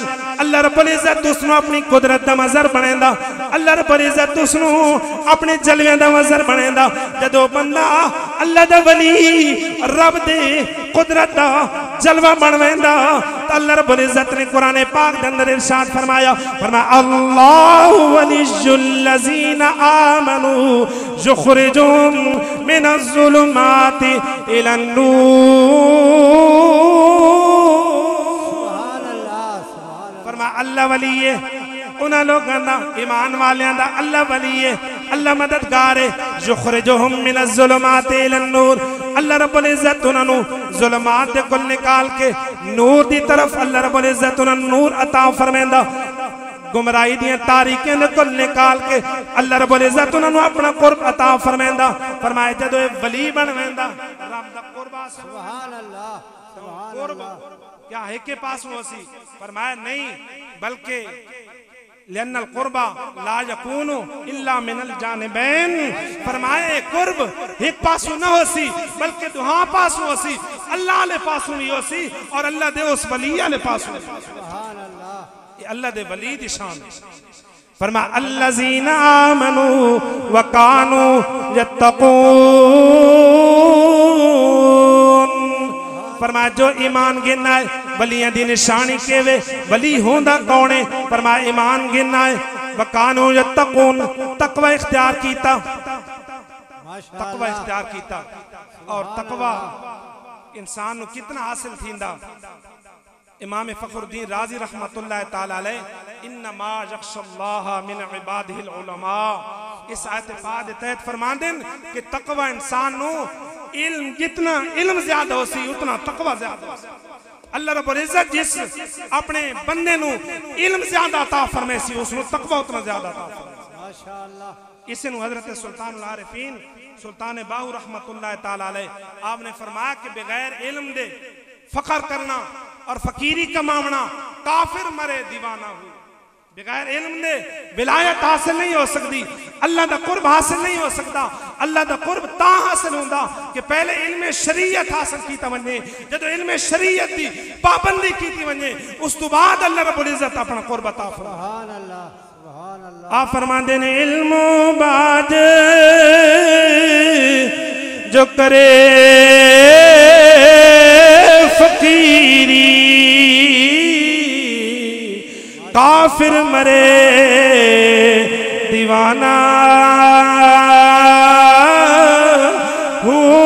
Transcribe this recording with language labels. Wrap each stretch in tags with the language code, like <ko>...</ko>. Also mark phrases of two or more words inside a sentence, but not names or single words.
<skr>اللہ رب العزت اوہنوں اپنی قدرت دا مظہر بنیندا، اللہ رب العزت اوہنوں اپنے جلوے دا مظہر بنیندا. جدوں بندہ اللہ دا ولی رب دے قدرت دا جلوہ بنویندا، تو اللہ رب العزت نے قرآن پاک دے اندر ارشاد فرمایا,</skr> <ar>الله ولي الذين آمنوا يخرجهم من الظلمات إلى</ar> <skr>فرمایا اللہ ولی ہے اونہاں لوکاں دا، ایمان والیاں دا اللہ ولی ہے، اللہ مددگار ہے.</skr> <ar>يخرجهم من الظلمات إلى النور,</ar> <skr>اللہ رب العزت اونہاں ظلمات دے کول نکال کے نور دی طرف اللہ رب العزت اونہاں نور عطا فرماندا. گمراہی دی تاریکیں دے کول نکال کے اللہ رب العزت اونہاں اپنا قرب عطا فرماندا. فرمایا جدوں ولی بن ویندا، رب دا قرب</skr> <ar>سبحان الله,</ar> <skr>قرب کیا ہے کے پاس ہوسی? فرمایا نہیں، بلکہ</skr> <ar>لأن القرب لا يكون إلا من الجانبين.</ar> <skr>فرمایا قرب ایک پاسوں نہ ہوسی، بلکہ دوہاں پاسوں ہوسی، اللہ لے پاسوں بھی ہوسی اور اللہ دے اس ولی لے پاسوں.</skr> <ar>سبحان الله,</ar> <skr>یہ اللہ دے ولی دی شان ہے.</skr> <ar>फरमाया الذين آمنوا وكانوا يتقون.</ar> <skr>فرمایا جو ایمان گنا ہے، ولیاں دی نشانی کیویں ولی ہوندا کون ہے? فرمایا ایمان گنا ہے,</skr> <ar>وكانوا يتقون,</ar> <skr>تقویٰ اختیار کیتا، تقویٰ اختیار کیتا. اور تقویٰ انسان نوں کتنا حاصل تھیندا? امام فخرالدین رازی</skr> <ar>رحمة الله تعالى عليه إنما يخشى الله من عباده العلماء,</ar> <skr>اس آیت پاک دے تحت فرماندے کہ تقویٰ انسان نوں علم، جتنا علم زیادہ ہوسی اتنا تقویٰ زیادہ ہوسی. اللہ رب العزت جس اپنے بندے نوں علم زیادہ عطا فرمائے سی اسنوں تقویٰ اتنا زیادہ عطا فرمائے माशाअल्लाह। ایسے نوں حضرت سلطان العارفین سلطان باہو</skr> <ar>رحمة الله تعالى عليه</ar> <skr>آپنے فرمایا کہ بغیر علم دے فقر کرنا اور فقیری کماونا کافر مرے دیوانہ ہو. بغیر علم دے ولایت حاصل نہیں ہو سکتی، اللہ دا قرب حاصل نہیں ہو سکتا. اللہ دا قرب تا حاصل ہوندا کہ پہلے علم شریعت حاصل کیتا ونے، جدوں علم شریعت دی پابندی کیتی ونے اس تو بعد اللہ رب العزت اپنا قرب عطا فرمائے.</skr> <ar>سبحان الله سبحان الله.</ar> <skr>آپ فرماتے نے علمو بعد جو کرے فقیری کافر مرے دیوانہ ہو</skr>